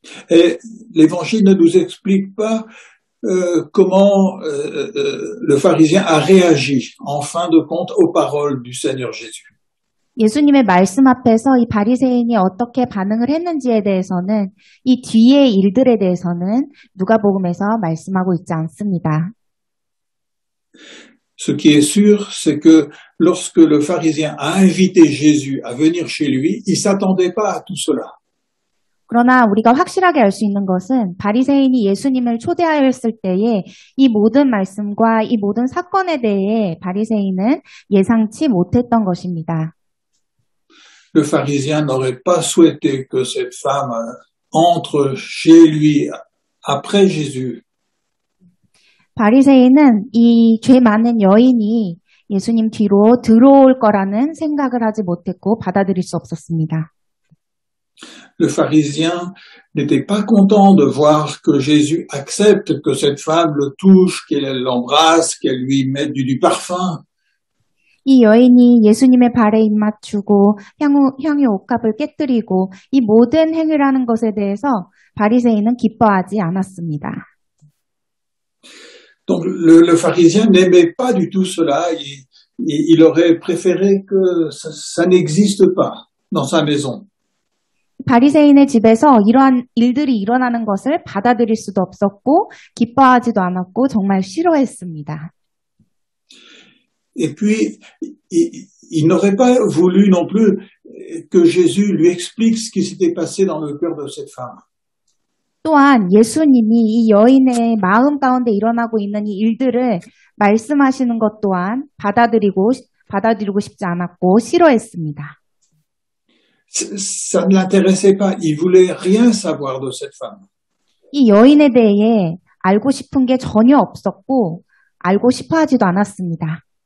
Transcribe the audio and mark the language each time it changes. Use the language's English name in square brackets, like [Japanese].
[French] Et l'évangile ne nous explique pas comment le pharisien a réagi en fin de compte aux paroles du Seigneur Jésus. [Korean] 예수님의 말씀 앞에서 이 바리새인이 어떻게 반응을 했는지에 대해서는 이 뒤의 일들에 대해서는 누가복음에서 말씀하고 있지 않습니다. [French] Ce qui est sûr, c'est que lorsque le pharisien a invité Jésus à venir chez lui, il s'attendait pas à tout cela. [Korean] 그러나 우리가 확실하게 알 수 있는 것은 바리새인이 예수님을 초대하였을 때에 이 모든 말씀과 이 모든 사건에 대해 바리새인은 예상치 못했던 것입니다. [French] Le pharisien n'aurait pas souhaité que cette femme entre chez lui après Jésus. [Korean] 바리새인은 이 죄 많은 여인이 예수님 뒤로 들어올 거라는 생각을 하지 못했고 받아들일 수 없었습니다. [French] Le pharisien n'était pas content de voir que Jésus accepte que cette femme le touche, qu'elle l'embrasse, qu'elle lui mette du parfum. [Korean] 이 여인이 예수님의 발에 입 맞추고 향유 옥합을 깨뜨리고 이 모든 행위를 하는 것에 대해서 바리새인은 기뻐하지 않았습니다. [French] Donc le pharisien n'aimait pas du tout cela. il aurait préféré que ça n'existe pas dans sa maison. [Korean] 바리새인의 집에서 이러한 일들이 일어나는 것을 받아들일 수도 없었고 기뻐하지도 않았고 정말 싫어했습니다. [French] Et puis, il n'aurait pas voulu non plus que Jésus lui explique ce qui s'était passé dans le cœur de cette femme. [Korean] 또한 예수님이 이 여인의 마음 가운데 일어나고 있는 이 일들을 말씀하시는 것 또한 받아들이고 싶지 않았고 싫어했습니다. [French] Ça ne l'intéressait pas. Il voulait rien savoir de cette femme. [Korean] 이 여인에 대해 알고 싶은 게 전혀 없었고 알고 싶어 하지도 않았습니다.